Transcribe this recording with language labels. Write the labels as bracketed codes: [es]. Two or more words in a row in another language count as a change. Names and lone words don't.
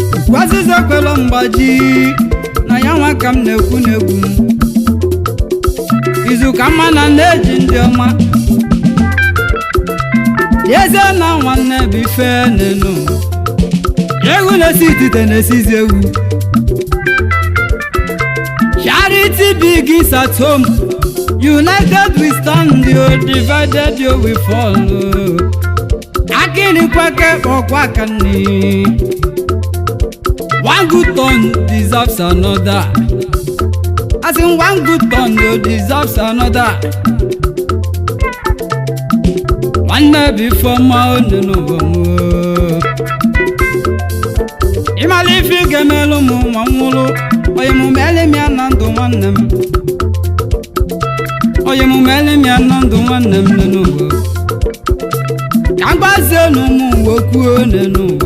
[ig] Kwazịza kwelụ mgbaji, Na ya nwa ka m na-ekwu n'egwu m. Izu ka mma na nne ji ndị ọma. Eze na nwanne bụ ife n'enu. Ewu na-esi itite na-esizi ewu. [en] Charity begins at home. United we stand, yo, divided yo, we fall, oh. [ig] Akịrịkwa ka ọkwa aka nri. [en] One good turn deserves another. As in one good turn, you deserves another. [ig] Nwanne bụ ife ọma, onye n'ụwa m, o. Ị mara ife ị ga-emelụ m, nwa m nwụrụ. Onye mụ meele m ya na ndụ, nwanne m. Onye mụ meele m ya na ndụ, nwanne m, nne n'ụwa. Ka m gbazie unu ụmụ uwe kwuo nenu.